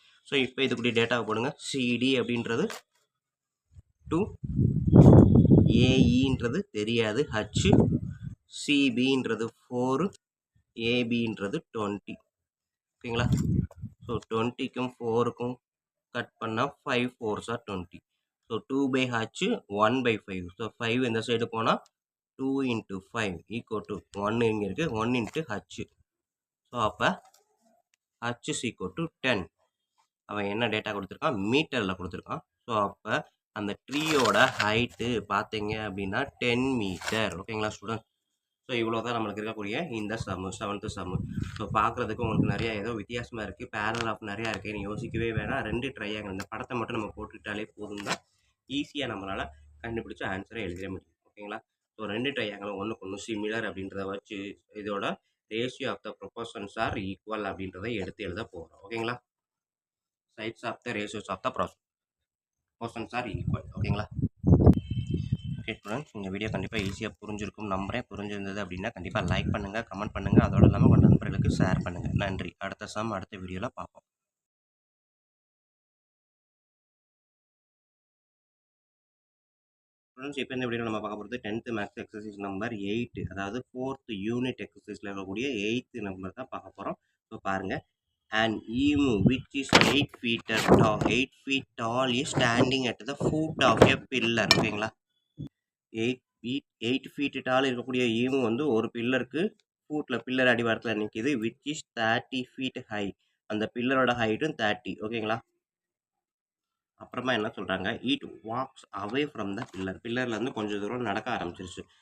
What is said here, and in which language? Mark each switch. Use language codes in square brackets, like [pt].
[ta] So இப்போ இதுக்குரிய டேட்டாவை போடுங்க. சிடி அப்படின்றது 2, ஏஇன்றது தெரியாது ஹச், சிபின்றது 4, ஏபின்றது 20 ஓகேங்களா. ஸோ 20க்கும் 4க்கும் கட் பண்ணால் [en] 5 4s are 20. [ta] So 2/h 1/5. So 5 இந்த சைடு போனால் 2 into 5 equal to 1 இங்கே இருக்குது 1 into h. [en] So அப்போ h is equal to 10. [ta] அவன் என்ன டேட்டா கொடுத்துருக்கான், மீட்டரில் கொடுத்துருக்கான். ஸோ அப்போ அந்த ட்ரீயோட ஹைட்டு பார்த்தீங்க அப்படின்னா 10 மீட்டர் ஓகேங்களா ஸ்டூடெண்ட். ஸோ இவ்வளோ தான் நம்மளுக்கு இருக்கக்கூடிய இந்த சம்மு 7th சம்மு. ஸோ பார்க்குறதுக்கு உங்களுக்கு நிறையா ஏதோ வித்தியாசமாக இருக்குது, பேரல் ஆஃப் நிறையா இருக்குது, நீ யோசிக்கவே வேணாம். 2 ட்ரையாங்கிள் இந்த படத்தை மட்டும் நம்ம போட்டுக்கிட்டாலே போதும் தான், ஈஸியாக நம்மளால் கண்டுபிடிச்ச ஆன்சரை எழுதிட முடியும் ஓகேங்களா. ஸோ 2 ட்ரையாங்கிளும் ஒன்றுக்கு ஒன்று சிமிலர் அப்படின்றத வச்சு இதோட ratio of the proportions R equal அப்படின்றத எடுத்து எழுத போகிறோம் ஓகேங்களா. [en] Sides of the ratios of the proportions are equal ஓகேங்களா. [ta] ஓகே ஸ்டூடெண்ட்ஸ், இந்த வீடியோ கண்டிப்பாக ஈஸியாக புரிஞ்சிருக்கும் நம்புறேன். புரிஞ்சிருந்தது அப்படின்னா கண்டிப்பாக லைக் பண்ணுங்கள், கமெண்ட் பண்ணுங்கள், அதோடு இல்லாமல் உங்கள் நண்பர்களுக்கு ஷேர் பண்ணுங்கள். நன்றி. அடுத்த சம் அடுத்த வீடியோவில் பார்ப்போம். ஸ்டூடெண்ட்ஸ், இப்போ இந்த வீடியோவில் நம்ம பார்க்க போகிறது 10th மேக்ஸ் எக்ஸசைஸ் நம்பர் 8, அதாவது 4th யூனிட் எக்ஸசைஸில் இருக்கக்கூடிய 8th நம்பர் தான் பார்க்க போகிறோம். [en] So பாருங்கள், an emu which is 8 feet tall is standing at the foot of a pillar ஓகேங்களா. [ta] 8 feet டால் இருக்கக்கூடிய ஈமு வந்து ஒரு பில்லருக்கு பில்லர் அடிவாரத்தில் நிற்கிது. [en] which is 30 feet high, [ta] அந்த பில்லரோட ஹைட்டும் 30 ஓகேங்களா. அப்புறமா என்ன சொல்கிறாங்க, [en] it walks away from the [ta] பில்லர்லேருந்து கொஞ்சம் தூரம் நடக்க ஆரம்பிச்சிருச்சு.